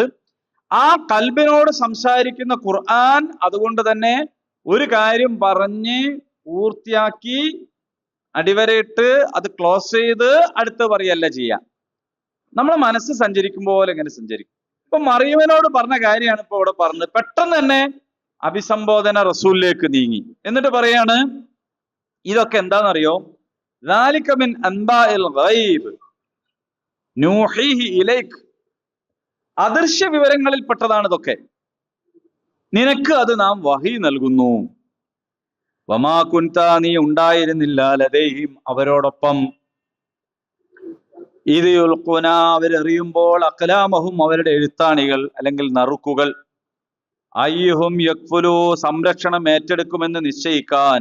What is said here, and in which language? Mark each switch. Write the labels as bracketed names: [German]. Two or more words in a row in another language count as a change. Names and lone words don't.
[Malayalam] ആ കൽബിനോട് സംസാരിക്കുന്ന ഖുർആൻ അതുകൊണ്ട് തന്നെ ഒരു കാര്യം പറഞ്ഞ് പൂർത്തിയാക്കി അടിവരയിട്ട് അത് ക്ലോസ് ചെയ്ത് അടുത്ത് പറയല്ല ചെയ്യാം. നമ്മളെ മനസ്സ് സഞ്ചരിക്കും പോലെ ഇങ്ങനെ സഞ്ചരിക്കും. ഇപ്പൊ മറിയമിനോട് പറഞ്ഞ കാര്യമാണ് ഇപ്പൊ ഇവിടെ പറഞ്ഞത്. പെട്ടെന്ന് തന്നെ അഭിസംബോധന റസൂലിലേക്ക് നീങ്ങി. എന്നിട്ട് പറയാണ്, ഇതൊക്കെ എന്താണെന്നറിയോ? [Arabic] ذَلِكَ مِنْ أَنْبَاءِ الْغَيْبِ نُوحِيهِ إِلَيْكَ. [Malayalam] അദൃശ്യ വിവരങ്ങളിൽ പെട്ടതാണ് ഇതൊക്കെ, നിനക്ക് അത് നാം വഹി നൽകുന്നു. [Arabic] وما كنت, [Malayalam] നീ ഉണ്ടായിരുന്നില്ല, ലദൈഹിം അവരോടൊപ്പം, ഇത് യുൽഖുന അവരെറിയുമ്പോൾ, അഖ്ലാമഹും അവരുടെ എഴുത്താണികൾ അല്ലെങ്കിൽ നറുക്കുകൾ, [Arabic] أيهم يكفل [Malayalam] സംരക്ഷണം ഏറ്റെടുക്കുമെന്ന് നിശ്ചയിക്കാൻ.